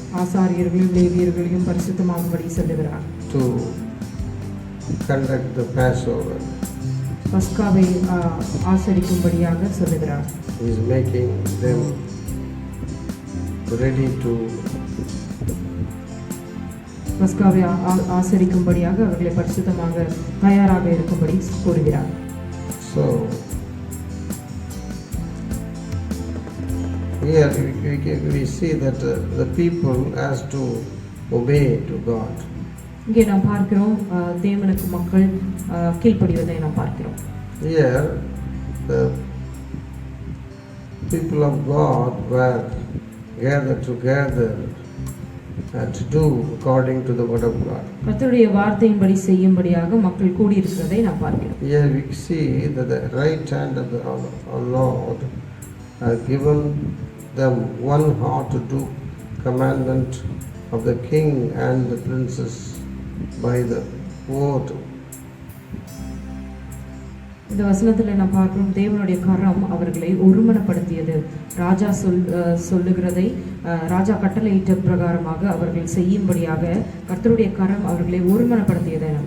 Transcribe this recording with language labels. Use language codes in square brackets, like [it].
[ta] ஆசாரியர்களையும் லேவியர்களையும் பரிசுத்தமாகும்படி சொல்லுகிறார். [en] to conduct the Passover. [ta] பஸ்காவை ஆசரிக்கும்படியாக சொல்லுகிறார். [en] He is making them ready to [ta] பஸ்காவை ஆசரிக்கும்படியாக அவர்களை பரிசுத்தமாக தயாராக இருக்கும்படி கூறுகிறார். [en] So here we see that the people has to obey to God. [ta] இங்கே நாம் பார்க்கிறோம் தேவனுக்கு மக்கள் கீழ்ப்படிவதை நாம் பார்க்கிறோம். [en] Here the people of God were gathered together to do according to the word of God. [ta] கர்த்தருடைய வார்த்தையின்படி செய்யும்படியாக மக்கள் கூடியிருக்கிறதை நாம் பார்க்கிறோம். [en] Here we see that the right hand of the Lord has given them one heart to do commandment of the king and the princess by the word. [ta] இந்த வசனத்தில் நாம் பார்க்கிறோம் தேவனுடைய கரம் அவர்களை ஒருமனப்படுத்தியது. ராஜா சொல்லுகிறதை ராஜா கட்டளையிட்ட பிரகாரமாக அவர்கள் செய்யும்படியாக கர்த்தருடைய கரம் அவர்களை ஒருமனப்படுத்தியதை நாம்